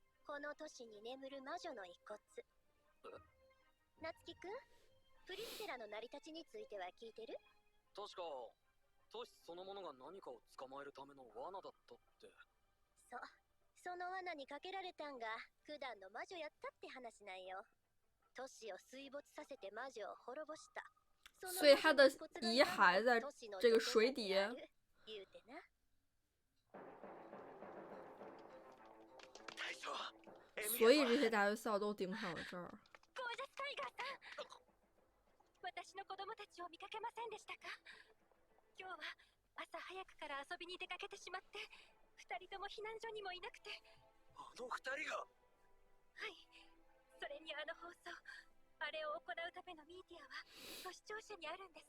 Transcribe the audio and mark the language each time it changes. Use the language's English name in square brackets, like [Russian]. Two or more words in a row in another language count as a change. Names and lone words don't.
[Japanese] この都市に眠る魔女の遺骨。夏希くん、プリステラの成り立ちについては聞いてる？確か都市そのものが何かを捕まえるための罠だったって。そう、その罠にかけられたんが九段の魔女やったって話なんよ。都市を水没させて魔女を滅ぼした。 [Chinese] 所以他的遗骸在这个水底。 [Japanese] 言うてな。 [Chinese] 所以这些大学校都盯上了这儿。 [Japanese] ゴージャスタイガーさん、私の子供たちを見かけませんでしたか？今日は朝早くから遊びに出かけてしまって、2人とも避難所にもいなくて。あの2人が？はい、それにあの放送、あれを行うためのミーディアは都市庁舎にあるんです。